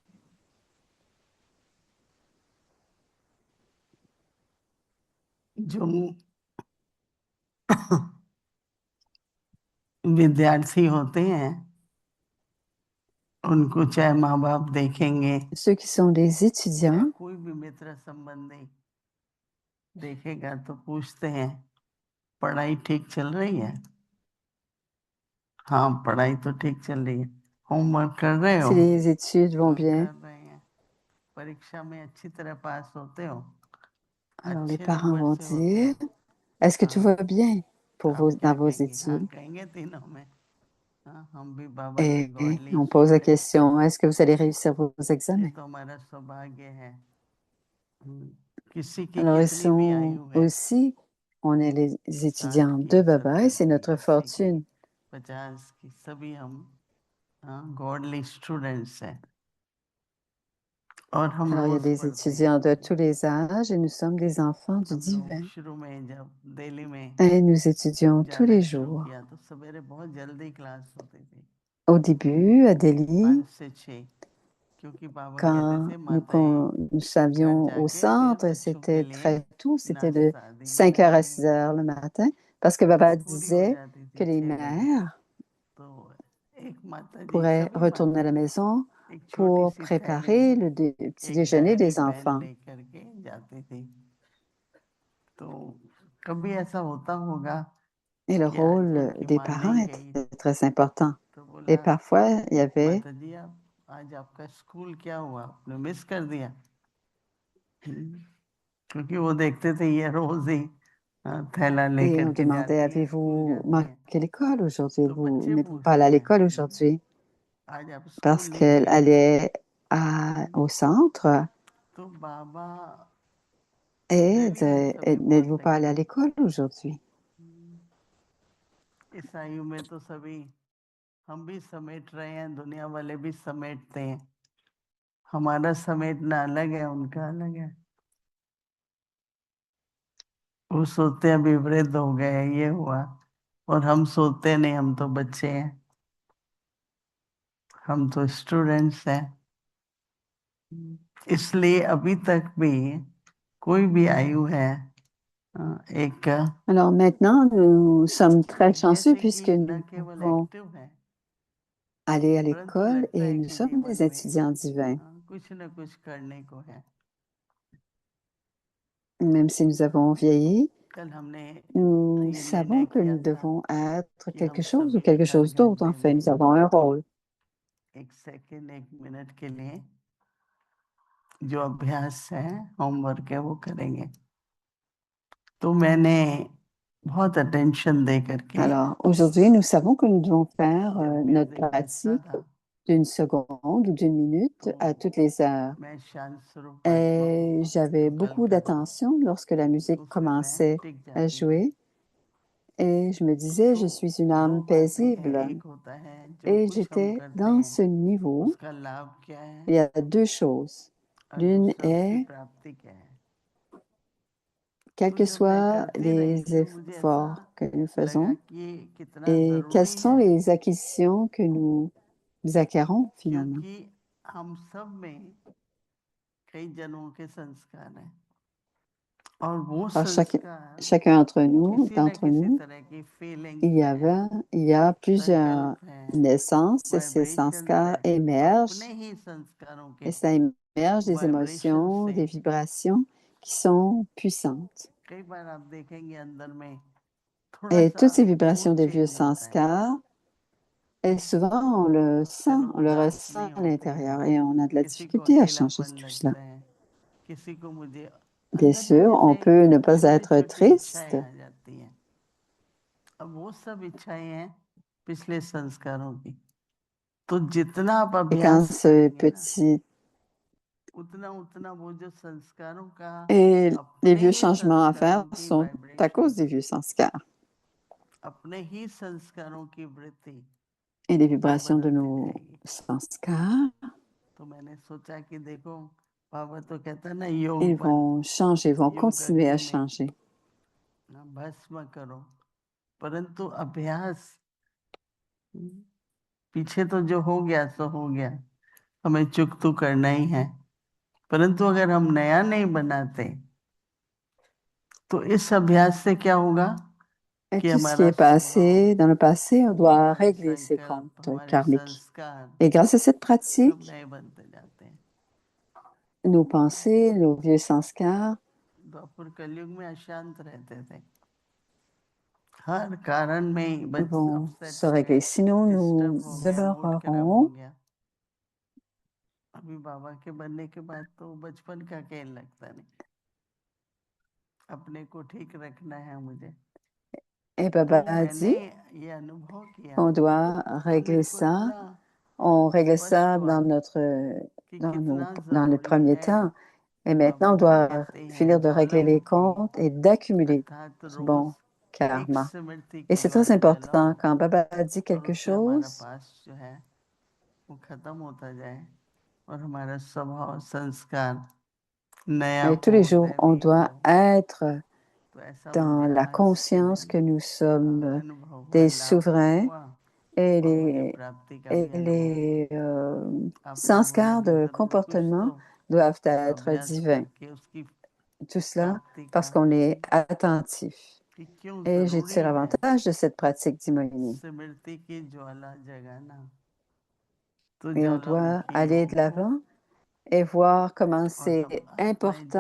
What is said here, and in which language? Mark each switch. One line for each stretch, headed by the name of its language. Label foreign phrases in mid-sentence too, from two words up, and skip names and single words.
Hindi: जो विद्यार्थी होते हैं उनको चाहे माँ बाप देखेंगे,
French: Ceux qui sont des étudiants,
Hindi: कोई भी मित्र संबंधी देखेगा तो पूछते हैं पढ़ाई ठीक चल रही है। हाँ, पढ़ाई तो ठीक चल रही है। होमवर्क कर रहे हो?
French: si les études vont bien,
Hindi: कर रहे हैं। परीक्षा में अच्छी तरह पास होते हो?
French: alors les
Hindi: अच्छे
French: parents
Hindi: नंबर
French: vont
Hindi: से होते हो?
French: dire, est-ce que tout
Hindi: हाँ,
French: va bien pour
Hindi: आप क्या
French: dans vos
Hindi: कहेंगे? हाँ
French: études?
Hindi: कहेंगे तीनों में। हाँ, हम भी बाबा के
French: Et
Hindi: गॉडली
French: on pose la
Hindi: स्टूडेंट,
French: question, est-ce que vous allez réussir vos
Hindi: ये
French: examens?
Hindi: तो हमारा सौभाग्य है। किसी की
French: Alors ils
Hindi: कितनी भी
French: sont
Hindi: आयु है,
French: aussi, on est les
Hindi: 60
French: étudiants
Hindi: की,
French: de Baba et
Hindi: 70
French: c'est
Hindi: की,
French: notre
Hindi: 80 की,
French: fortune.
Hindi: 50 की, सभी हम
English: godly students
Hindi: हैं और हम
French: Alors il y a
Hindi: रोज
French: des
Hindi: पढ़ते हैं।
French: étudiants de tous les âges et nous sommes des enfants du
Hindi: हम लोग
French: divin.
Hindi: शुरू में जब दिल्ली में
French: Et nous étudions tous
Hindi: जाना
French: les
Hindi: शुरू
French: jours.
Hindi: किया तो सवेरे बहुत जल्दी क्लास होती थी,
French: Au début, à Delhi,
Hindi: 5 से 6, क्योंकि बाबा कहते
French: quand
Hindi: थे माताएं
French: nous
Hindi: घर
French: savions au
Hindi: जाके फिर
French: centre,
Hindi: बच्चों के
French: c'était
Hindi: लिए
French: très tôt, c'était de
Hindi: नाश्ता दीदी
French: 5 heures à 6
Hindi: बनाएंगी।
French: heures le matin, parce que
Hindi: तो
French: Baba
Hindi: पूरी हो
French: disait
Hindi: जाती
French: que
Hindi: थी
French: les
Hindi: 6 बजे।
French: mères
Hindi: तो एक माता जी,
French: pourraient
Hindi: सभी
French: retourner à la
Hindi: माताएं
French: maison
Hindi: एक छोटी
French: pour
Hindi: सी थैली
French: préparer
Hindi: में
French: le petit
Hindi: एक
French: déjeuner
Hindi: डायरी
French: des
Hindi: पेन
French: enfants.
Hindi: लेकर के जाती थी। तो कभी ऐसा होता होगा
French: Et le
Hindi: कि आज
French: rôle
Hindi: उनकी
French: des
Hindi: माँ
French: parents
Hindi: नहीं गई
French: était très important.
Hindi: तो
French: Et
Hindi: बोला
French: parfois, il y avait
Hindi: माता जी आप आज आपका स्कूल क्या हुआ, आपने मिस कर दिया? क्योंकि वो देखते थे ये रोज ही थैला
French: et
Hindi: लेकर
French: on
Hindi: के
French: demandait,
Hindi: जाती है, स्कूल
French: avez-vous
Hindi: जाती है।
French: manqué l'école aujourd'hui?
Hindi: तो
French: Vous
Hindi: बच्चे
French: n'êtes pas allé
Hindi: पूछते
French: à
Hindi: हैं
French: l'école aujourd'hui?
Hindi: आज आप स्कूल
French: Parce
Hindi: नहीं
French: qu'elle
Hindi: गई?
French: allait au centre.
Hindi: तो बाबा
French: Et
Hindi: वेरी सभी
French: n'êtes-vous
Hindi: बोलते
French: pas
Hindi: हैं।
French: allé à l'école aujourd'hui?
Hindi: इस आयु में तो सभी हम भी समेट रहे हैं, दुनिया वाले भी समेटते हैं। हमारा समेटना अलग है, उनका अलग है। वो सोचते हैं अभी वृद्ध हो गए, ये हुआ, और हम सोचते नहीं, हम तो बच्चे हैं। हम तो स्टूडेंट्स हैं, इसलिए अभी तक भी कोई भी आयु है एक
French: Alors maintenant, nous sommes très chanceux
Hindi: जैसे
French: puisque
Hindi: कि न
French: nous
Hindi: केवल
French: pouvons
Hindi: एक्टिव है,
French: aller à
Hindi: परंतु
French: l'école
Hindi: लगता
French: et
Hindi: है
French: nous
Hindi: कि
French: sommes
Hindi: जीवन
French: des
Hindi: में
French: étudiants divins.
Hindi: कुछ न कुछ करने को है।
French: Même si nous avons vieilli,
Hindi: कल हमने
French: nous
Hindi: ये निर्णय
French: savons que
Hindi: किया
French: nous
Hindi: था
French: devons être
Hindi: कि
French: quelque
Hindi: हम
French: chose ou
Hindi: सभी
French: quelque
Hindi: हर
French: chose d'autre. En
Hindi: घंटे
French: fait,
Hindi: में
French: nous avons un rôle.
Hindi: एक सेकंड एक मिनट के लिए जो अभ्यास है, होमवर्क है, वो करेंगे। तो मैंने बहुत अटेंशन दे करके
French: Alors, aujourd'hui, nous savons que nous devons faire
Hindi: जब
French: notre
Hindi: म्यूजिक बजता
French: pratique
Hindi: था
French: d'une seconde ou d'une minute à toutes les heures.
Hindi: मैं शांत स्वरूप
French: Et j'avais beaucoup d'attention lorsque la musique
Hindi: उसमें मैं
French: commençait
Hindi: टिक
French: à
Hindi: जाती हूँ।
French: jouer. Et je me disais, je
Hindi: तो
French: suis une
Hindi: दो
French: âme
Hindi: बातें हैं,
French: paisible.
Hindi: एक होता है जो
French: Et
Hindi: कुछ हम
French: j'étais
Hindi: करते
French: dans
Hindi: हैं
French: ce niveau.
Hindi: उसका लाभ क्या है
French: Il y a deux choses.
Hindi: और
French: L'une
Hindi: दूसरा उसकी
French: est,
Hindi: प्राप्ति क्या है।
French: quels
Hindi: तो
French: que
Hindi: जब मैं
French: soient
Hindi: करती रही
French: les
Hindi: तो मुझे ऐसा
French: efforts que nous
Hindi: लगा
French: faisons
Hindi: कि ये कितना
French: et quelles
Hindi: जरूरी
French: sont
Hindi: है,
French: les acquisitions que nous acquérons finalement.
Hindi: क्योंकि हम सब में कई जन्मों के संस्कार हैं और वो
French: Par
Hindi: संस्कार
French: chacun
Hindi: किसी न
French: d'entre
Hindi: किसी
French: nous,
Hindi: तरह की फीलिंग्स
French: il
Hindi: हैं,
French: y a plusieurs
Hindi: संकल्प हैं,
French: naissances et ces
Hindi: वाइब्रेशंस
French: sanskars
Hindi: हैं,
French: émergent
Hindi: अपने ही संस्कारों के
French: et ça émerge des
Hindi: वाइब्रेशन
French: émotions,
Hindi: से।
French: des vibrations qui sont puissantes.
Hindi: कई बार आप देखेंगे अंदर में थोड़ा
French: Et
Hindi: सा
French: toutes ces vibrations
Hindi: मूड
French: des vieux
Hindi: चेंज होता है,
French: sanskars, et souvent
Hindi: चलो
French: on le
Hindi: उदास
French: ressent
Hindi: नहीं
French: à
Hindi: होते हैं,
French: l'intérieur et on a de la
Hindi: किसी को
French: difficulté à changer
Hindi: अकेलापन
French: tout cela.
Hindi: लगता है, किसी को मुझे
French: Bien
Hindi: अंदर में
French: sûr, on
Hindi: जैसे
French: peut ne pas
Hindi: छोटी
French: être
Hindi: छोटी
French: triste.
Hindi: इच्छाएं आ जाती हैं। अब वो सब इच्छाएं हैं पिछले संस्कारों की। तो जितना आप
French: Et quand
Hindi: अभ्यास
French: ce
Hindi: करेंगे ना,
French: petit
Hindi: उतना उतना वो जो संस्कारों का
French: et les
Hindi: अपने
French: vieux
Hindi: ही
French: changements à
Hindi: संस्कारों
French: faire
Hindi: की
French: sont à cause
Hindi: वाइब्रेशन,
French: des vieux sanskars
Hindi: अपने ही संस्कारों की वृत्ति
French: et les
Hindi: वो
French: vibrations de
Hindi: बदलती
French: nos
Hindi: जाएगी।
French: sanskars.
Hindi: तो मैंने सोचा कि देखो, बाबा तो कहता है ना, योग
French: Ils
Hindi: बल,
French: vont changer, vont
Hindi: योग
French: continuer à
Hindi: अग्नि में
French: changer.
Hindi: भस्म करो, परंतु अभ्यास पीछे तो जो हो गया सो हो गया, हमें चुक तो करना ही है। परंतु अगर हम नया नहीं बनाते तो इस अभ्यास से क्या होगा
French: Et
Hindi: कि
French: tout ce qui
Hindi: हमारा
French: est passé,
Hindi: स्वभाव,
French: dans le passé, on doit
Hindi: हमारे
French: régler ses
Hindi: संकल्प,
French: comptes
Hindi: हमारे
French: karmiques.
Hindi: संस्कार
French: Et grâce à cette
Hindi: सब
French: pratique,
Hindi: नए बनते जाते हैं।
French: nos pensées, nos vieux sanskars
Hindi: द्वापर कलयुग में अशांत रहते थे, हर कारण में बच
French: vont
Hindi: अपसेट
French: se régler.
Hindi: है,
French: Sinon,
Hindi: डिस्टर्ब
French: nous
Hindi: हो गया, मूड खराब हो
French: demeurerons.
Hindi: गया। अभी बाबा के बनने के बाद तो बचपन का खेल लगता नहीं, अपने को ठीक रखना है मुझे।
French: Et
Hindi: तो
French: Baba a
Hindi: मैंने
French: dit,
Hindi: ये अनुभव किया
French: on doit
Hindi: तो
French: régler
Hindi: मेरे को
French: ça.
Hindi: इतना
French: On réglait
Hindi: स्पष्ट
French: ça
Hindi: हुआ
French: dans
Hindi: कि
French: dans,
Hindi: कितना
French: dans le
Hindi: जरूरी
French: premier
Hindi: है।
French: temps. Et
Hindi: बाबा
French: maintenant, on
Hindi: जी
French: doit
Hindi: कहते हैं
French: finir de régler les
Hindi: ज्वालामुखी
French: comptes et d'accumuler
Hindi: अर्थात
French: du
Hindi: रोज
French: bon
Hindi: एक
French: karma.
Hindi: स्मृति
French: Et
Hindi: की
French: c'est très
Hindi: ज्वाला जलाओ
French: important quand Baba dit
Hindi: और
French: quelque
Hindi: उससे हमारा
French: chose,
Hindi: पास जो है वो खत्म होता जाए और हमारा स्वभाव संस्कार नया
French: et tous
Hindi: हो,
French: les jours, on
Hindi: दैवी हो।
French: doit être
Hindi: तो ऐसा
French: dans
Hindi: मुझे
French: la
Hindi: आज के
French: conscience
Hindi: दिन
French: que nous sommes
Hindi: अनुभव हुआ,
French: des
Hindi: लाभ
French: souverains
Hindi: हुआ
French: et
Hindi: और मुझे प्राप्ति का भी अनुभव
French: les
Hindi: आप लोगों ने
French: sanskars
Hindi: भी
French: de
Hindi: जरूर कुछ तो
French: comportement doivent être
Hindi: अभ्यास
French: divins.
Hindi: करके उसकी
French: Tout cela
Hindi: प्राप्ति का
French: parce qu'on est attentif.
Hindi: कि क्यों
French: Et je
Hindi: जरूरी
French: tire
Hindi: है
French: avantage de cette pratique d'Imoini.
Hindi: स्मृति की ज्वाला जगाना। तो
French: Et on doit
Hindi: ज्वालामुखी
French: aller de
Hindi: हो
French: l'avant et voir comment
Hindi: और
French: c'est
Hindi: हम आत्माएं जो